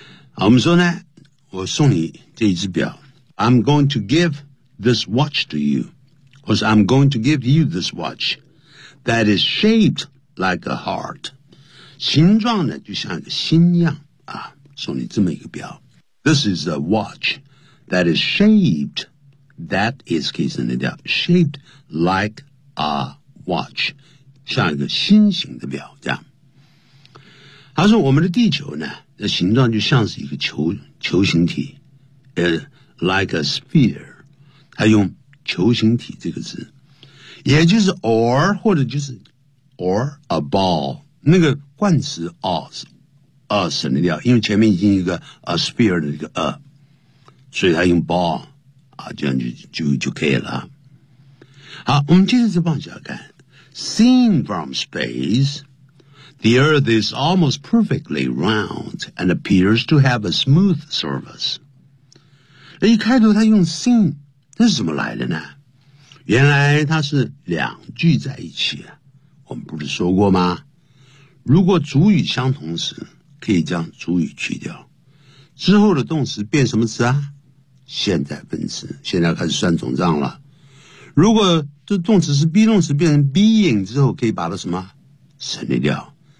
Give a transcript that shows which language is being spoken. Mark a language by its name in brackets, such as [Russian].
[Chinese] 好，我们说呢，我送你这一只表， [English] I'm going to give this watch to youBecause I'm going to give you this watch that is shaped like a heart. [Chinese] 形状呢就像一个心样啊，送你这么一个表。 [English] This is a watch that is shaped, that is, [Chinese] 可以省略掉， [English] shaped like a watch, [Chinese] 像一个心形的表，这样。他说我们的地球呢，那形状就像是一个球形体， [English] like a sphere, [Chinese] 他用球形体这个字，也就是 or 或者就是 [English] or a ball， [Chinese] 那个冠词 us 省得掉，因为前面已经一个 a sphere 的一个 a， 所以它用 ball 啊，这样就可以了。好，我们接着再往下看。 [English] Seen from space, the Earth is almost perfectly round and appears to have a smooth surface。 [Chinese] 那一开头它用 seen。这是怎么来的呢？原来它是两句在一起啊。我们不是说过吗？如果主语相同时，可以将主语去掉，之后的动词变什么词啊？现在分词，现在开始算总账了。如果这动词是 be 动词，变成 being 之后，可以把它什么省略掉？